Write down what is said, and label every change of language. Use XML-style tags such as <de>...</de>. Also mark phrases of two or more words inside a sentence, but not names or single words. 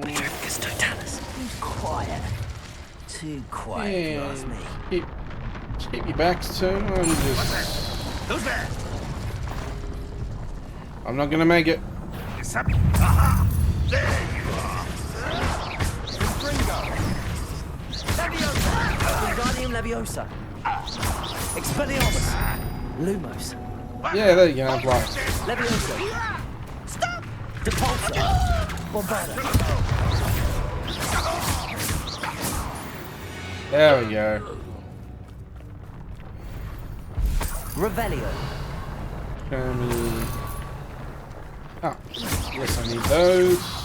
<en>Quiet. Too quiet, if you ask me. Just keep your backs turned and just... Who's there? I'm not gonna make it. It's up. Aha! There you are. Gringo. Leviosa. Wingardium Leviosa. Expelliarmus! Lumos. Yeah, there you go, blast. Leviosa. Stop! Depulso. Bombarda. There we go. Revelio. Ah, yes, I need those.</en>